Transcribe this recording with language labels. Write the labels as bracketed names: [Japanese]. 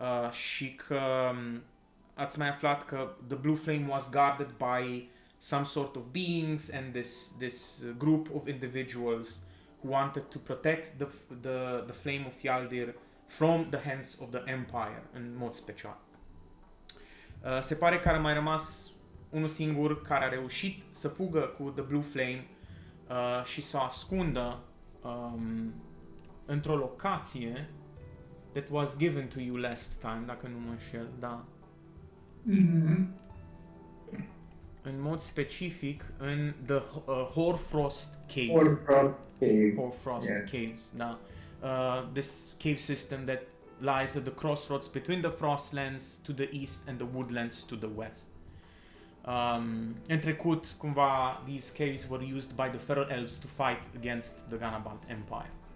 [Romanian] Și că ați mai aflat că [English] the Blue Flame was guarded by some sort of beings and this group of individuals who wanted to protect the flame of Fjalldir from the hands of the Empire [Romanian] în mod special. Se pare că a mai rămas unul singur care a reușit să fugă cu The Blue Flame și să o ascundă într-o locație [English] that was given to you last time, [Romanian] dacă nu mă înșel, da. Mm-hmm. În mod specific în The Hoarfrost Caves. Hoarfrost Caves, da. [English] This cave system that lies at the crossroads between the Frostlands to the east and the Woodlands to the west. [Romanian] În trecut, cumva, [English] these caves were used by the Feral Elves to fight against the Ganabalt Empire.